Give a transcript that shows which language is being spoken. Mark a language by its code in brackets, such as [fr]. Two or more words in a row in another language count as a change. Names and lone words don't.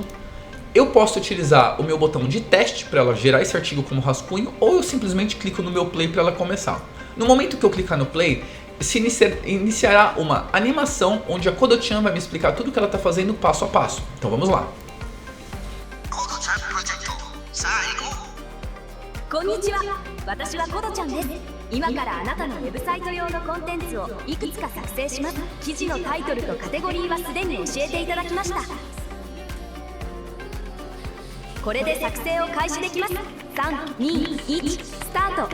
[pt] Eu posso utilizar o meu botão de teste para ela gerar esse artigo como rascunho ou eu simplesmente clico no meu play para ela começar. No momento que eu clicar no play, se iniciará uma animação onde a Kodochan vai me explicar tudo o que ela está fazendo passo a passo. Então vamos lá. [ja] こんにちは、私はコドちゃんです。今からあなたのウェブサイト用のコンテンツをいくつか作成します。記事のタイトルとカテゴリーはすでに教えていただきました。これで作成を開始できます。3、2、1、スタート。